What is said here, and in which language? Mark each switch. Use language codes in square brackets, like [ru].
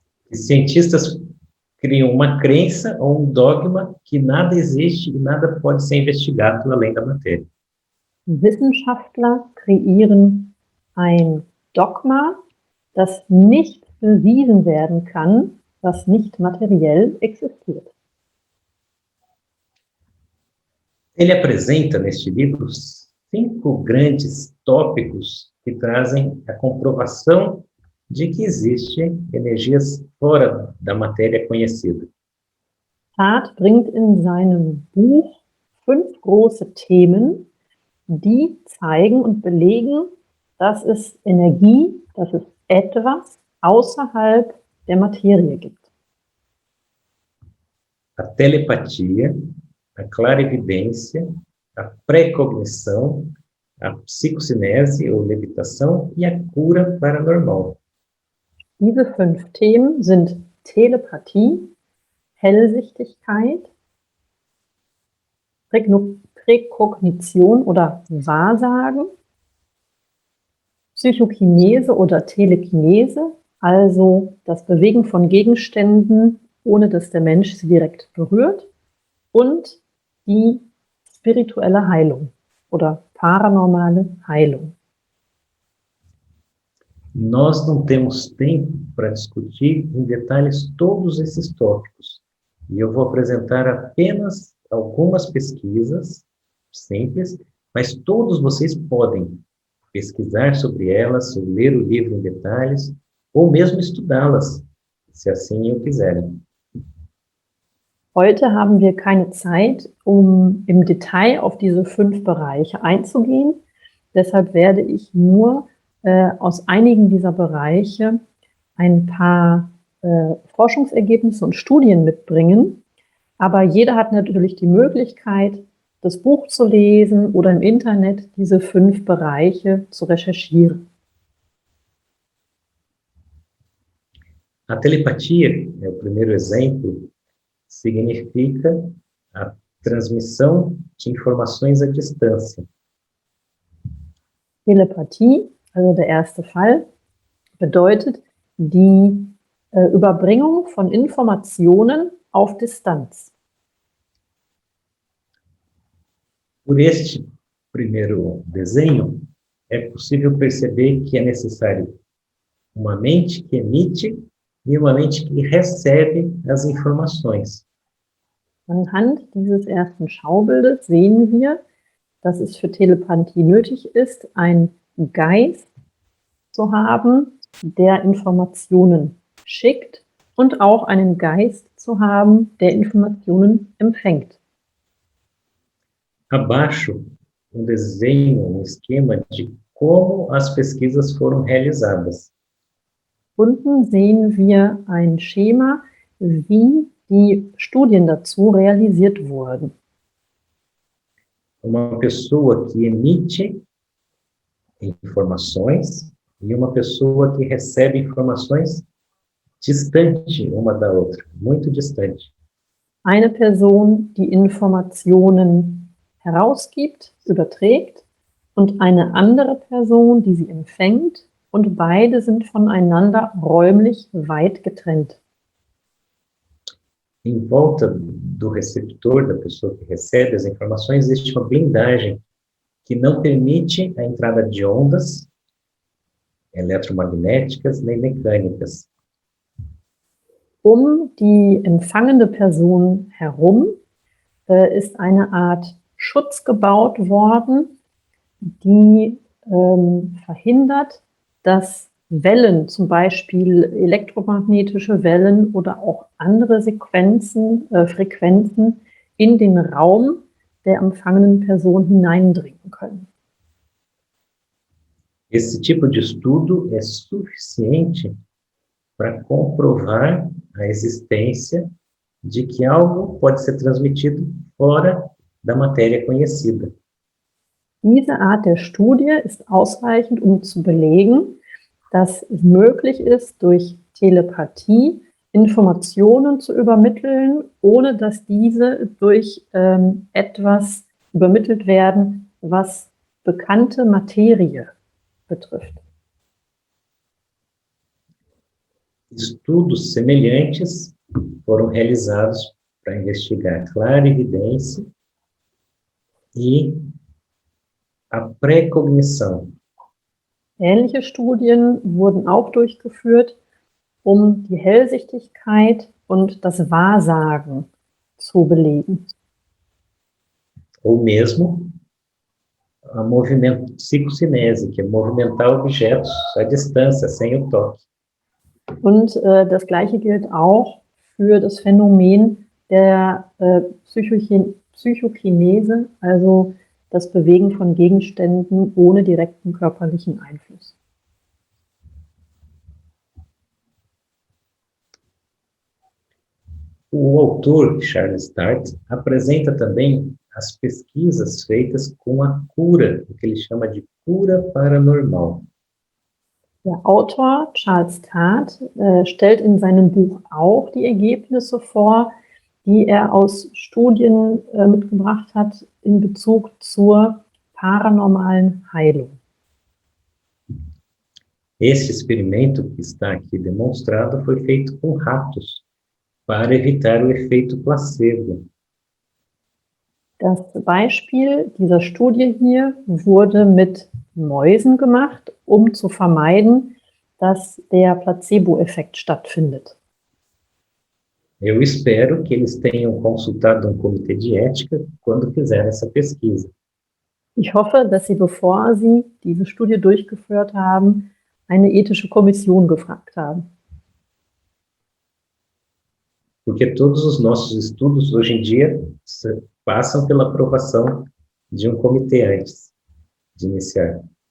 [pt] Os cientistas criam uma crença ou dogma que nada existe e nada pode ser investigado além da matéria. [de] Wissenschaftler kreieren ein Dogma, das nicht bewiesen werden kann, was nicht materiell existiert. [pt] Ele apresenta neste livro 5 grandes tópicos que trazem a comprovação de que existem energias fora da matéria conhecida. [de] Tart bringt in seinem Buch 5 große Themen, die zeigen und belegen, dass es Energie, dass es etwas außerhalb der Materie gibt. [pt] A telepatia, a clarividência, a precognição, a psicocinese ou levitação e a cura paranormal. [de] Diese 5 Themen sind Telepathie, Hellsichtigkeit, Präkognition oder Wahrsagen, Psychokinese oder Telekinese, also das Bewegen von Gegenständen, ohne dass der Mensch sie direkt berührt, und die spirituelle Heilung oder paranormale Heilung. [pt] Nós não temos tempo para discutir em detalhes todos esses tópicos, e eu vou apresentar apenas algumas pesquisas simples, mas todos vocês podem pesquisar sobre elas, ou ler o livro em detalhes, ou mesmo estudá-las, se assim o quiserem. [de] Heute haben wir keine Zeit, um im Detail auf diese 5 Bereiche einzugehen. Deshalb werde ich nur aus einigen dieser Bereiche ein paar Forschungsergebnisse und Studien mitbringen. Aber jeder hat natürlich die Möglichkeit, das Buch zu lesen oder im Internet diese 5 Bereiche zu recherchieren. [pt] A telepatia, é o primeiro exemplo, significa a transmissão de informações à distância. [de] Telepathie, also der erste Fall, bedeutet die Überbringung von Informationen auf Distanz. [pt] Por este primeiro desenho, é possível perceber que é necessário uma mente que emite e uma mente que recebe as informações. [de] Anhand dieses ersten Schaubildes sehen wir, dass es für Telepathie nötig ist, einen Geist zu haben, der Informationen schickt, und auch einen Geist zu haben, der Informationen empfängt. [pt] Abaixo, desenho, esquema de como as pesquisas foram realizadas. [de] Unten sehen wir ein Schema, wie die Studien dazu realisiert wurden. [pt] uma pessoa que emite informações e uma pessoa que recebe informações distante uma da outra, muito distante. [de] Eine Person, die Informationen herausgibt, überträgt, und eine andere Person, die sie empfängt, und beide sind voneinander räumlich weit getrennt. [pt] Em volta do receptor, da pessoa que recebe as informações, existe uma blindagem que não permite a entrada de ondas eletromagnéticas nem mecânicas. [de] Die empfangende Person herum ist eine Art Schutz gebaut worden, die verhindert, dass Wellen, zum Beispiel elektromagnetische Wellen oder auch andere Frequenzen in den Raum der empfangenen Person hineindringen können. [pt] Esse tipo de estudo é suficiente para comprovar a existência de que algo pode ser transmitido fora da matéria conhecida. [de] Diese Art der Studie ist ausreichend, zu belegen, dass es möglich ist, durch Telepathie Informationen zu übermitteln, ohne dass diese durch etwas übermittelt werden, was bekannte Materie betrifft. [pt] Estudos semelhantes foram realizados para investigar clarividência e a precognição. [de] Ähnliche Studien wurden auch durchgeführt, die Hellsichtigkeit und das Wahrsagen zu belegen. [pt] Ou mesmo a psicocinese, que é movimentar objetos à distância, sem o toque. [de] Und das Gleiche gilt auch für das Phänomen der Psychokinese, also das Bewegen von Gegenständen ohne direkten körperlichen Einfluss. [pt] O autor, Charles Tart, apresenta também as pesquisas feitas com a cura, o que ele chama de cura paranormal. [de] Der Autor Charles Tart stellt in seinem Buch auch die Ergebnisse vor, die er aus Studien mitgebracht hat in Bezug zur paranormalen Heilung. [pt] Esse experimento que está aqui demonstrado foi feito com ratos, para evitar o efeito placebo. [de] Das Beispiel dieser Studie hier wurde mit Mäusen gemacht, zu vermeiden, dass der Placebo-Effekt stattfindet. [pt] Eu espero que eles tenham consultado um comitê de ética quando fizeram essa pesquisa. [de] Ich hoffe, dass Sie, bevor Sie diese Studie durchgeführt haben, eine ethische Kommission gefragt haben. [pt] Porque todos os nossos estudos, hoje em dia, passam pela aprovação de um comitê antes de iniciar.